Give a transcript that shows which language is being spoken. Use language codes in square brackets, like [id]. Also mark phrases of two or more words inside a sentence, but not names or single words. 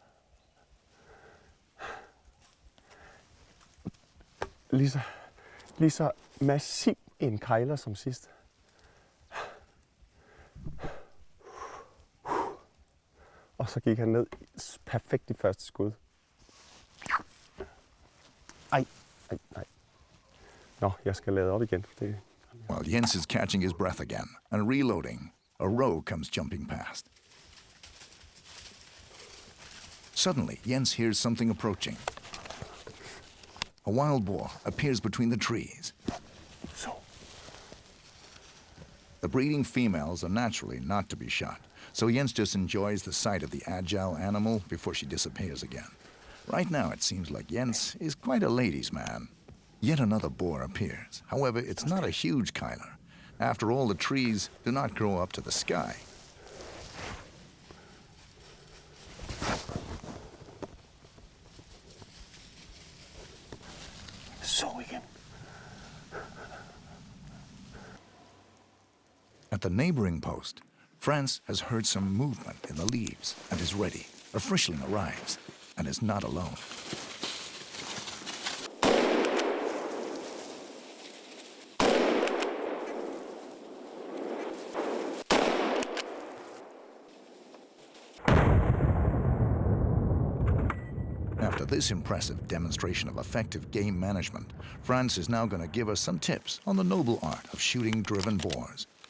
[da] Lige så massiv en kejler som sidst. Og så gik han ned perfekt i første skud. Ej. Nå, jeg skal lade op igen. [en] While Jens is catching his breath again and reloading, a roe comes jumping past. Suddenly, Jens hears something approaching. A wild boar appears between the trees. The breeding females are naturally not to be shot, so Jens just enjoys the sight of the agile animal before she disappears again. Right now, it seems like Jens is quite a ladies' man. Yet another boar appears. However, it's not a huge kyler. After all, the trees do not grow up to the sky. [da] Så igen. [en] At the neighboring post, France has heard some movement in the leaves and is ready. A frischling arrives and is not alone. After this impressive demonstration of effective game management, France is now going to give us some tips on the noble art of shooting driven boars.